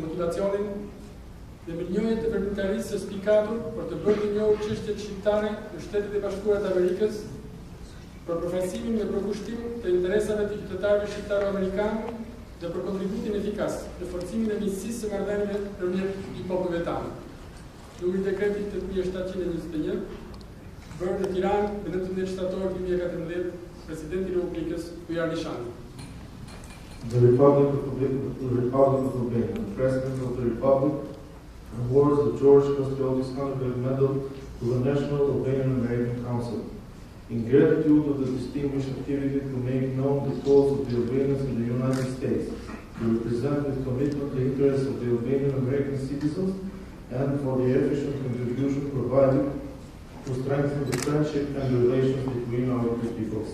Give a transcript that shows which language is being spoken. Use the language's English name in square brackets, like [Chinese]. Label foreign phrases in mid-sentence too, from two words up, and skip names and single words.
[Albanian] motivacionin dhe mirënjohjen e veprimtarisë së spikatur për të bërë të njohur çështjet shqiptare në Shtetet e Bashkuara të Amerikës, për përfaqësimin dhe përkushtimin të interesave të qytetarëve shqiptaro-amerikanë dhe për kontributin efikas në forcimin e miqësisë së marrëdhënieve përmjet I popujve tanë. Numri I dekretit 8721 bërë në Tiranë në 19 shtator 2014, Presidenti I Republikës Bujar Nishani. [English] The Republic of Albania, the President of the Republic, awards the George Kastrioti Skënderbeu Medal to the National Albanian American Council, in gratitude of the distinguished activity to make known the cause of the Albanians in the United States, to represent with commitment the interests of the Albanian American citizens, and for the efficient contribution provided to strengthen the friendship and relations between our two peoples.